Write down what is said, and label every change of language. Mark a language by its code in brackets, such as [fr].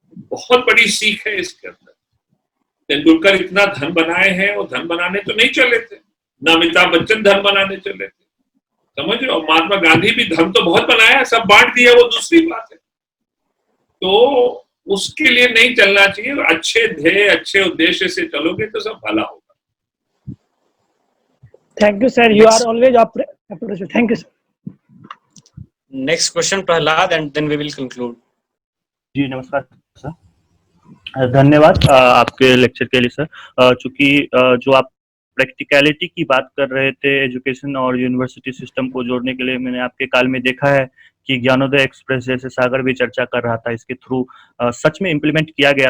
[hi] बहुत बड़ी सीख है इसके अंदर। तेंदुलकर इतना धन बनाए हैं, वो धन बनाने तो नहीं चले थे, ना अमिताभ बच्चन धन बनाने चले थे, समझ रहे हो। महात्मा गांधी भी धन तो बहुत बनाया, सब बांट दिया, वो दूसरी बात है। तो उसके लिए नहीं चलना चाहिए। अच्छे ध्येय अच्छे उद्देश्य से चलोगे तो सब भला होगा। [en] Thank you, sir. You are always appreciated. Thank you, sir. Next question, Prahlad, and then we will conclude. [hi] जी नमस्कार सर, धन्यवाद आपके लेक्चर के लिए सर। चूंकि जो आप प्रैक्टिकलिटी की बात कर रहे थे एजुकेशन और यूनिवर्सिटी सिस्टम को जोड़ने के लिए, मैंने आपके काल में देखा है कि ज्ञानोदय एक्सप्रेस जैसे सागर भी चर्चा कर रहा था, इसके थ्रू सच में इम्प्लीमेंट किया गया।